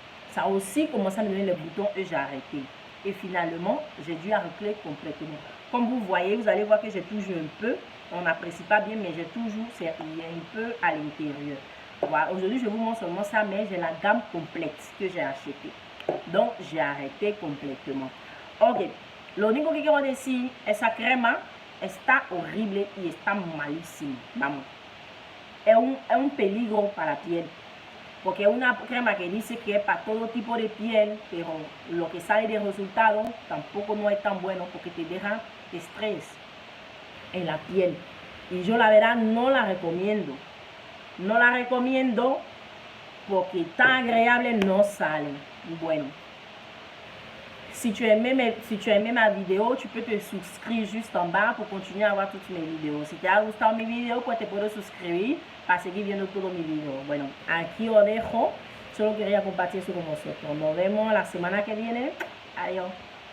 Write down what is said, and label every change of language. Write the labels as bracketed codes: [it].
[fr] Ça a aussi commencé à me donner les boutons et j'ai arrêté. Et finalement, j'ai dû arrêter complètement. Comme vous voyez, vous allez voir que j'ai toujours un peu. On n'apprécie pas bien, mais j'ai toujours un peu à l'intérieur. Voilà. Aujourd'hui, je vous montre seulement ça, mais j'ai la gamme complète que j'ai achetée. Donc, j'ai arrêté complètement. Ok. [es] Lo único que quiero decir, esa crema está horrible y está malísima. Vamos. Es un peligro para la piel. Porque es una crema que dice que es para todo tipo de piel, pero lo que sale de resultado tampoco no es tan bueno porque te deja estrés en la piel. Y yo la verdad no la recomiendo. No la recomiendo porque tan agradable no sale. Bueno. [fr] Si tu as aimé ma vidéo, tu peux te suscrire juste en bas pour continuer a voir toutes mes vidéos. [es] Si te ha gustado mi video, pues te puedes suscribir para seguir viendo todos mis videos. Bueno, aquí os dejo. Solo quería compartir eso con vosotros. Nos vemos la semana que viene. Adiós.